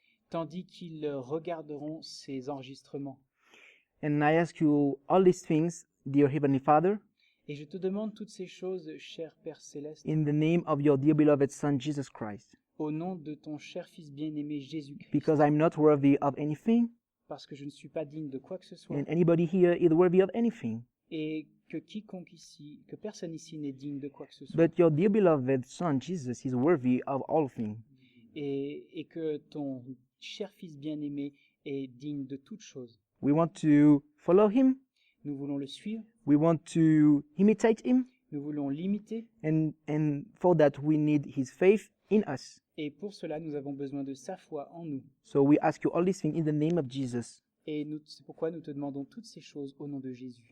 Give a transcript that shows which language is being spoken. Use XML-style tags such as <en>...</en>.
<fr>tandis qu'ils regarderont ces enregistrements.</fr> <en>And I ask you all these things, dear Heavenly Father,</en> <fr>Et je te demande toutes ces choses, cher Père Céleste,</fr> <en>in the name of your dear beloved Son, Jesus Christ,</en> <fr>au nom de ton cher Fils bien-aimé Jésus-Christ,</fr> <en>because I'm not worthy of anything,</en> <fr>parce que je ne suis pas digne de quoi que ce soit,</fr> <en>and anybody here is worthy of anything,</en> <fr>et que quiconque ici, que personne ici n'est digne de quoi que ce soit,</fr> <en>but your dear beloved Son, Jesus, is worthy of all things.</en> <fr>et que ton cher Fils bien-aimé est digne de toutes choses.</fr> <en>We want to follow him,</en> <fr>Nous voulons le suivre,</fr> <en>we want to imitate him,</en> <fr>nous voulons l'imiter,</fr> <en>and for that we need his faith in us.</en> <fr>et pour cela nous avons besoin de sa foi en nous.</fr> <en>So we ask you all these things in the name of Jesus.</en> <fr>Et c'est pourquoi nous te demandons toutes ces choses au nom de Jésus.</fr>